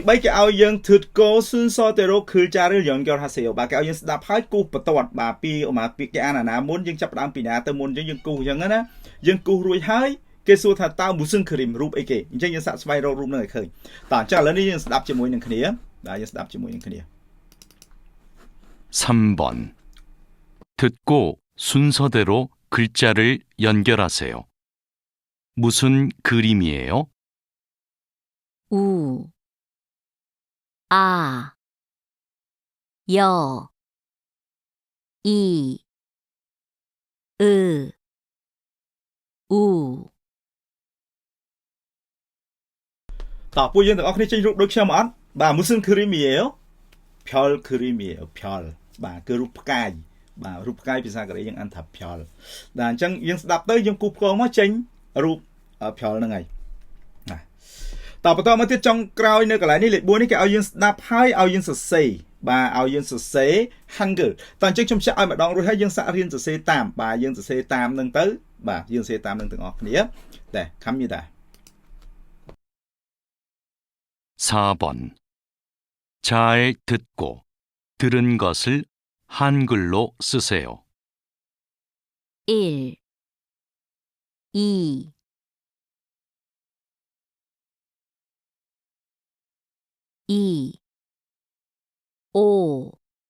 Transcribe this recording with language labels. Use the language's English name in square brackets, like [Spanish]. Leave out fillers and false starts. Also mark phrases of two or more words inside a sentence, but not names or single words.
[Khmer] 3 គេឲ្យយើងធឺតកោស៊ុនសតេរ៉ូគឺចារយើងយកហាសេយោបាទគេឲ្យយើងស្ដាប់ហើយគូសបន្ទាត់បាទពីគេអានអាណាមុនយើងចាប់ផ្ដើមពីណាទៅមុនអញ្ចឹងយើងគូសអញ្ចឹងណាយើងគូសរួចហើយគេសួរថាតើមូស៊ឹងគ្រីមរូបអីគេអញ្ចឹងយើងសាកស្វែងរករូបនឹងឲ្យឃើញតើអញ្ចឹងឥឡូវនេះយើងស្ដាប់ជាមួយនឹងគ្នាបាទយើងស្ដាប់ជាមួយនឹងគ្នា [Korean] 3번. 듣고 순서대로 글자를 연결하세요. 무슨 그림이에요? 우, 아, 여, 이, 으, 우, [Khmer] តើពួកយើងទាំងអស់គ្នាចេញរូបដូចខ្ញុំអត់បាទមុសិនគ្រីមីអេផ្យល់គ្រីមីផ្យល់បាទគឺរូបផ្កាយបាទរូបផ្កាយ ភាសាកូរ៉េយើងអានថាផ្យល់បាទអញ្ចឹងយើងស្ដាប់ទៅយើងគូសផ្គងមកចេញរូបផ្យល់ហ្នឹងហើយណាតើបន្តមកទៀតចុងក្រោយនៅកន្លែងនេះលេខ4នេះគេឲ្យយើងស្ដាប់ហើយឲ្យយើងសរសេរបាទឲ្យយើងសរសេរ Hangul តើអញ្ចឹងខ្ញុំចាក់ឲ្យម្ដងរួចហើយយើងសាករៀនសរសេរតាមបាទយើងសរសេរតាមនឹងទៅបាទយើងសរសេរតាមនឹងទាំងអស់គ្នាតែខំយីតា [Korean] 4번. 잘 듣고 들은 것을 한글로 쓰세요. 1, 2, 2, 5,